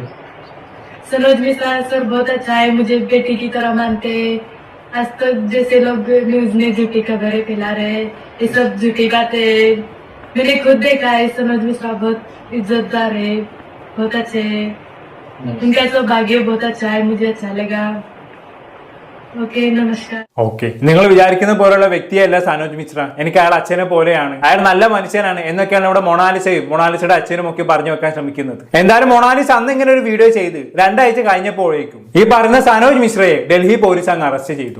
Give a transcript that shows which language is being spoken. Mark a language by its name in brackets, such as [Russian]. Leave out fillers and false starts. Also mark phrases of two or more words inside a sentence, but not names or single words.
[Hindi] सनोज मिश्रा सर बहुत अच्छा है, मुझे बेटी की तरह मानते हैं. आज तक जैसे लोग न्यूज में झूठी खबरें फैला रहे हैं, ये सब झूठी बातें है. मैंने खुद देखा है, सनोज मिश्रा बहुत इज्जतदार है, बहुत अच्छे है. उनका सौभाग्य बहुत अच्छा है, मुझे अच्छा लगा. [Malayalam] ഓക്കെ, നമസ്കാരം. ഓക്കെ, നിങ്ങൾ വിചാരിക്കുന്ന പോലുള്ള വ്യക്തിയല്ല സനോജ് മിശ്ര. എനിക്ക് അയാൾ അച്ഛനെ പോലെയാണ്, അയാൾ നല്ല മനുഷ്യനാണ് എന്നൊക്കെയാണ് ഇവിടെ മൊണാലിസയും മൊണാലിസയുടെ അച്ഛനും ഒക്കെ പറഞ്ഞു വെക്കാൻ ശ്രമിക്കുന്നത്. എന്തായാലും മൊണാലിസ അന്ന് ഇങ്ങനെ ഒരു വീഡിയോ ചെയ്ത് 2 ആഴ്ച കഴിഞ്ഞപ്പോഴേക്കും ഈ പറയുന്ന സനോജ് മിശ്രയെ ഡൽഹി പോലീസ് അങ്ങ് അറസ്റ്റ് ചെയ്തു.